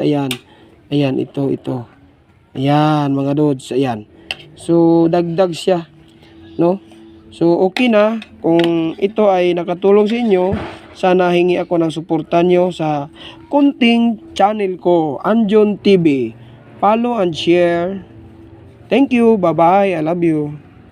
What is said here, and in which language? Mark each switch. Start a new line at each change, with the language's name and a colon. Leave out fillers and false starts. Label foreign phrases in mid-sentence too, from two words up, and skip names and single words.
Filipino: Ayan, ito. Ayan, mga dods. Ayan. So dagdag siya, no? So okay na. Kung ito ay nakatulong sa inyo, sana hingi ako ng suporta nyo sa kunting channel ko, Anjon TV.
English: Follow and share. Thank you. Bye-bye. I love you.